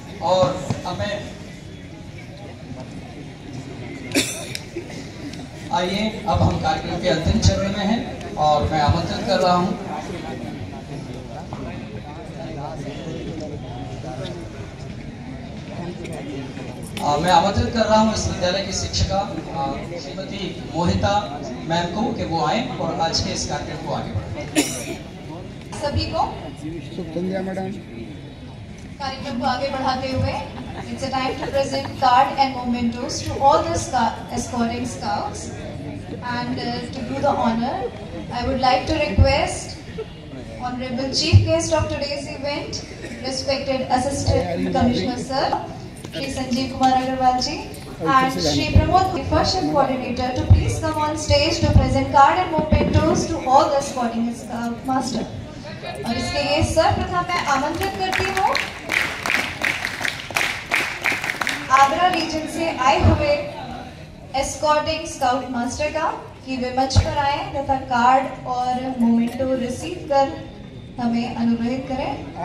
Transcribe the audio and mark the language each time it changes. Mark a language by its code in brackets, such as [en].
[hi] और हमें आइए, अब हम कार्यक्रम के अंतिम चरण में हैं और मैं आमंत्रित कर रहा हूं इस विद्यालय की शिक्षिका श्रीमती मोहिता मैम को कि वो आए और आज के इस कार्यक्रम को आगे बढ़ाएं। सभी को मैडम कार्यक्रम को आगे बढ़ाते हुए [en] it's a time to present card and mementos to all the escorting scouts, and to do the honor I would like to request Honorable Chief Guest of today's event, respected Assistant Commissioner Sir Shri Sanjeev Kumar Agarwal ji and Shri Pramod, the first coordinator, to please come on stage to present card and mementos to all the escorting scout master। [hi] और इसके लिए सर्वप्रथम मैं आमंत्रित करती हूँ Agra reason से आए हुए एस्कॉर्टिंग स्काउट मास्टर का कि वे मंच पर आए तथा कार्ड और मोमेंटो रिसीव कर हमें अनुरोधित करें।